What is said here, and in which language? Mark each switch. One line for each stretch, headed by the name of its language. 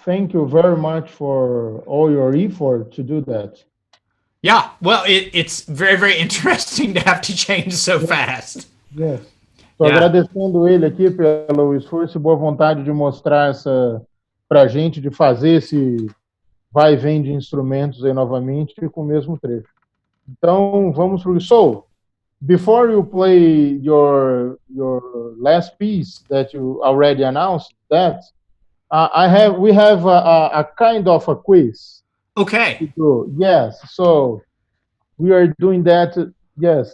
English: Thank you very much for all your effort to do that. Yeah, well, it's very, very interesting to have to change so fast.
Portuguese: Yes. Estou
English: Yeah.
Portuguese: agradecendo ele aqui pelo esforço e boa vontade de mostrar para a gente, de fazer esse vai e vem de instrumentos aí novamente com o mesmo trecho. Então, vamos para o...
English: So, before you play your last piece that you already announced, that we have a kind of a quiz. Okay. Yes, so we are doing that. Yes.